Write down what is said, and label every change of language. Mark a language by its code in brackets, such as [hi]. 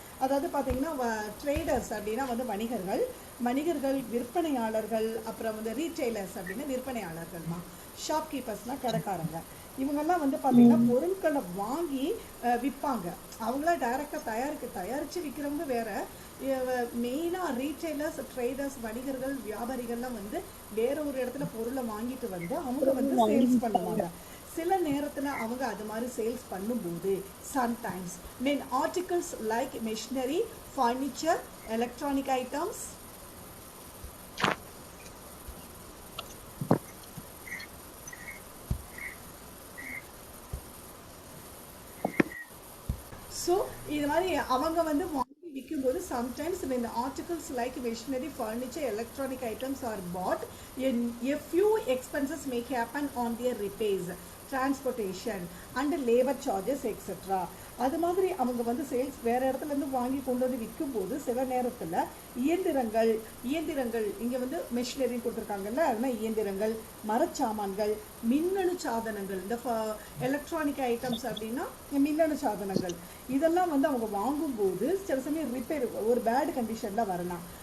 [ta] அதாவது பார்த்தீங்கன்னா ட்ரேடர்ஸ் அப்படின்னா வந்து வணிகர்கள், விற்பனையாளர்கள், அப்புறம் வந்து ரீட்டைலர்ஸ் அப்படின்னா விற்பனையாளர்கள்மா, ஷாப்கீப்பர்ஸ்னால் கடைக்காரங்க, இவங்கெல்லாம் வந்து பார்த்தீங்கன்னா பொருட்களை வாங்கி விற்பாங்க. அவங்களாம் டைரெக்டாக தயாரித்து விற்கிறவங்க வேறு. மெயினாக ரீட்டைலர்ஸ், ட்ரேடர்ஸ், வணிகர்கள், வியாபாரிகள்லாம் வந்து வேற ஒரு இடத்துல பொருளை வாங்கிட்டு வந்து அவங்க வந்து சேல்ஸ் பண்ணுவாங்க. சில நேரத்தில் அவங்க அது மாதிரி சேல்ஸ் பண்ணும்போது sometimes [en] when articles like machinery, furniture, electronic items, [ta] so இது மாதிரி அவங்க வந்து வாங்கி விற்கும்போது sometimes [en] when the articles like machinery, furniture, electronic items are bought, a few expenses may happen on their repairs, transportation and labor charges etc. [ta] அது மாதிரி அவங்க வந்து சேல்ஸ் வேறு இடத்துலேருந்து வாங்கி கொண்டு வந்து விற்கும்போது சில நேரத்தில் இயந்திரங்கள் இங்கே வந்து மெஷினரின்னு கொடுத்துருக்காங்கல்ல, அதனால் இயந்திரங்கள், மரச்சாமான்கள், மின்னணு சாதனங்கள், இந்த எலக்ட்ரானிக் ஐட்டம்ஸ் அப்படின்னா மின்னணு சாதனங்கள், இதெல்லாம் வந்து அவங்க வாங்கும்போது சில சமயம் ரிப்பேர் ஒரு பேட் கண்டிஷனில் வரலாம்.